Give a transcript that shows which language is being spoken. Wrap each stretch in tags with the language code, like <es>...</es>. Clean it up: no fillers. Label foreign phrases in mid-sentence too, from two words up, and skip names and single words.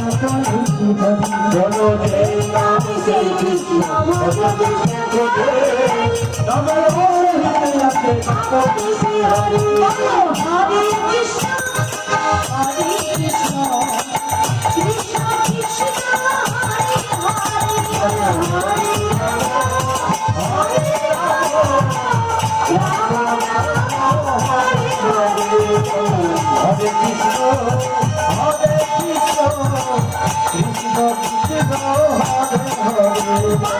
<bn>বলো যে নামে সেই কৃষ্ণ ভজ কৃষ্ণ নামের সহিতে আছে</bn> <sa>হরে কৃষ্ণ হরে কৃষ্ণ কৃষ্ণ কৃষ্ণ হরে হরে हरे कृष्ण हरे कृष्ण कृष्ण कृष्ण हरे हरे,</sa>